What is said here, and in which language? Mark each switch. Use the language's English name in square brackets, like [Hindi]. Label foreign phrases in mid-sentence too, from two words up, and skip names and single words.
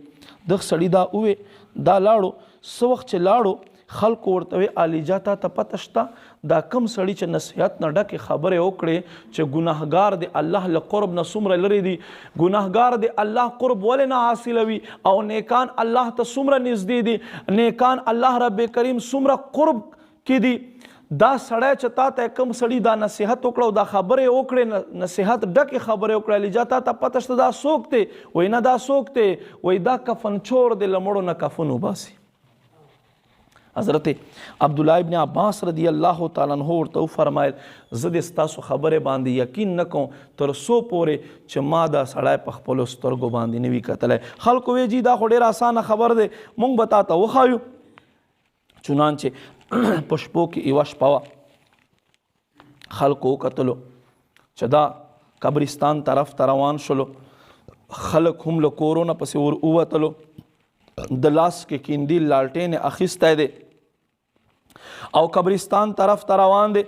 [Pashto] دغه سړي دا ووی دا لاړو څه وخت چې لاړو خلکو ورته وی علیجا تا ته پته شته دا کم سړي چې نصیحت نه ډکې خبرې وکړې چې ګناهګار د الله له قرب نه څومره لرې دي، ګناهګار د الله قرب ولې نه حاصلوي او نیکان الله ته څومره نږدې دي، نیکان الله رب کریم څومره قرب کې دي. دا سړی چې تا ته کم سړي دا نصیحت وکړه او دا خبرې وکړې، نصیحت ډکې خبرې وکړه، علیجا تا ته پته شته دا څوک دی؟ وایي نه دا څوک دی؟ وایي دا کفن چور دی، له مړو نه کفن وباسي. حضرت عبداللہ ابن عباس رضی اللہ تعالیٰ عنہ ورته فرمایل زه د ستاسو خبرې باندې یقین نه کوم تر څو پورې چې ما دا سړی په خپلو سترګو باندې نه وي کتلی. خلکو وی جي دا خو ډېر اسانه خبر دی، مونږ به تا ته وښایو. چنانچه په شپو کې یوه شپه وه، خلکو وکتلو چې دا قبرستان طرف ته روان شلو، خلک هم له کورونه پسې ور ووتلو، د لاس کې کیندیل لالټین اخیستی دی او قبرستان طرف ته روان دی.